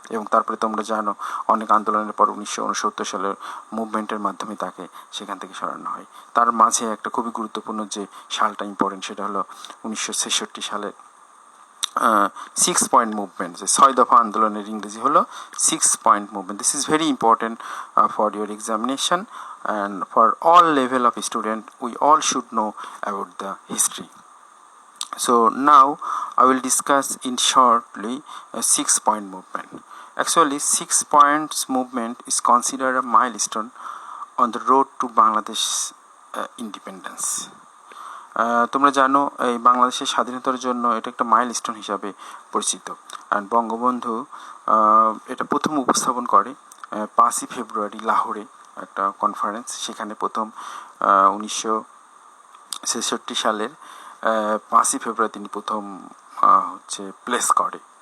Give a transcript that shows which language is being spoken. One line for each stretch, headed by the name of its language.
Bangla: এবং তারপরে তোমরা জানো অনেক আন্দোলনের পর 1969 সালের মুভমেন্টের মাধ্যমে তাকে সেখান থেকে সরানো হয়। তার মাঝে একটা খুবই গুরুত্বপূর্ণ যে সালটা ইম্পর্টেন্ট, সেটা হলো 1966 সালে 6 পয়েন্ট মুভমেন্ট, যে 6 দফা আন্দোলনের ইংরেজি হলো 6 point movement.
English: This is very important for your examination and for all level of student we all should know about the history. So now I will discuss in shortly a 6 point movement. Actually 6 points movement is considered a milestone on the road to Bangladesh independence.
Bangla: তোমরা জানো এই বাংলাদেশের স্বাধীনতার জন্য এটা একটা milestone হিসাবে পরিচিত। আর বঙ্গবন্ধু এটা প্রথম উপস্থাপন করে 5ই ফেব্রুয়ারি লাহোরে একটা কনফারেন্স, সেখানে প্রথম 1966 সালের 5ই ফেব্রুয়ারি তিনি প্রথম হচ্ছে প্লেস করে।